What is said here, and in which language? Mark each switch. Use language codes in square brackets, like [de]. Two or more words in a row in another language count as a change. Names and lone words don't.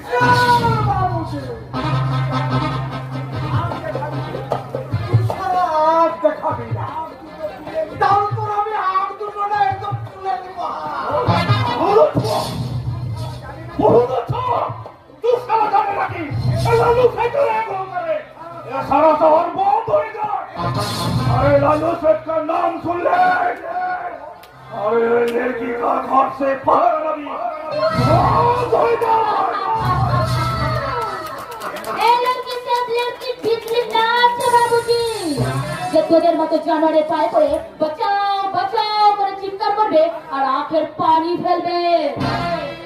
[bn] আজ দেখাবি না, তারপর আমি আগ দুটো না একদম তুলে দেব। তুই সারা জানে নাকি লালু ফেটে করে সারা শহর বন্ধ হয়ে যায়। [hi] अरे लालू सेठ का नाम सुन ले, अरे लड़की का घर से बाहर अभी बंद हो जाए। [bn] এই [hi] लड़की से लड़की [bn] বিজলি নাচছে বাবুজি, যে তোদের মতো জানোয়ারের পায়ে পড়ে বাঁচাও বাঁচাও করে চিৎকার করবে আর আখের পানি ফেলবে।